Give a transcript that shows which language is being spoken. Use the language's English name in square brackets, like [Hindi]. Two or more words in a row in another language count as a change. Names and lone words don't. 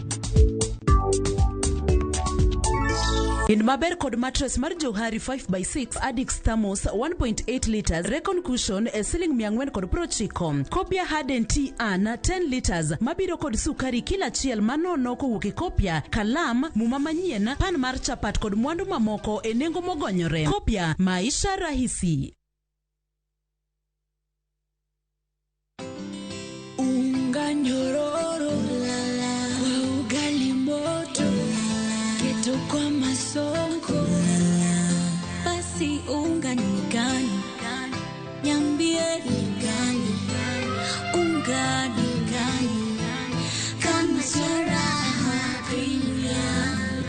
[Luo (Kenya and Tanzania)] In maber kod mattress mar Johari 5x6 Addix Thermos 1.8 liters Recon Cushion e siling 490. Kopia Harden Tea An 10 liters mabiro kod sukari kila chiel manono kowuok e kopia, kalam, muma manyien, pan mar chapat kod mwandu mamoko e nengo mogonyore. Kopia Maisha Rahisi. [Swahili] Unga nyororo kwa ugali moto keto kwa masonko basi unga ni gani niambie ni gani unga ni gani kama Raha Premium.